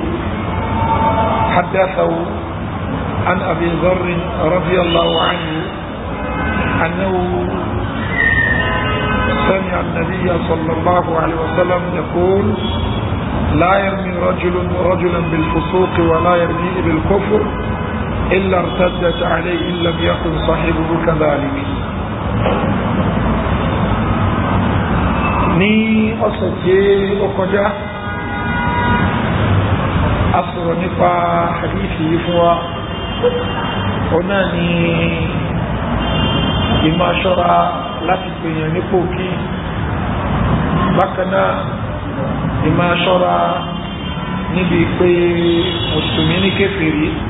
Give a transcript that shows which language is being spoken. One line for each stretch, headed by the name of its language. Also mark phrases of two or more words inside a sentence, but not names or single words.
Arabic: حدثه عن أبي ذر رضي الله عنه أنه سمع النبي صلى الله عليه وسلم يقول لا يرمي رجل رجلا بالفسوق ولا يرميه بالكفر إلا ارتدت عليه إن لم يكن صاحبه كذلك.
Yoruba: ní ọ̀sẹ̀ tí ó kọjá a sọ̀rọ̀ nípa hadithi yìí fún wa ọ̀nà ni ìmọ̀ aṣọ́ra láti pèèyàn nípò kí bákanáà ìmọ̀ aṣọ́ra níbi pé mùsùlùmí ní kéfèrí